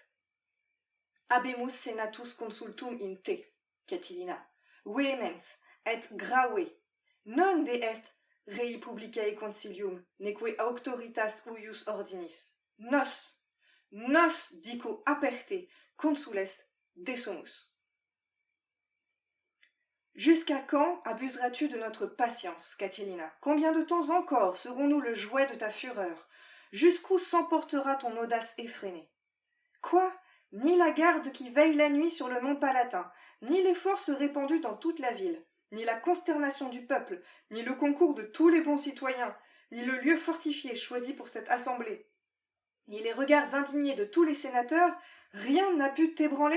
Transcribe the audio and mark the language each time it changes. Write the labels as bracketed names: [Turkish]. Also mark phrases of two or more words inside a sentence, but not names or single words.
[Latin] Habemus senatus consultum in te, Catilina, vehemens et grave, non de est rei publicae concilium, neque auctoritas uius ordinis. Nos dico aperte consules desumus. [French] Jusqu'à quand abuseras-tu de notre patience, Catilina? Combien de temps encore serons-nous le jouet de ta fureur? Jusqu'où s'emportera ton audace effrénée? Quoi? ni la garde qui veille la nuit sur le mont Palatin, ni les forces répandues dans toute la ville, ni la consternation du peuple, ni le concours de tous les bons citoyens, ni le lieu fortifié choisi pour cette assemblée, ni les regards indignés de tous les sénateurs, rien n'a pu t'ébranler?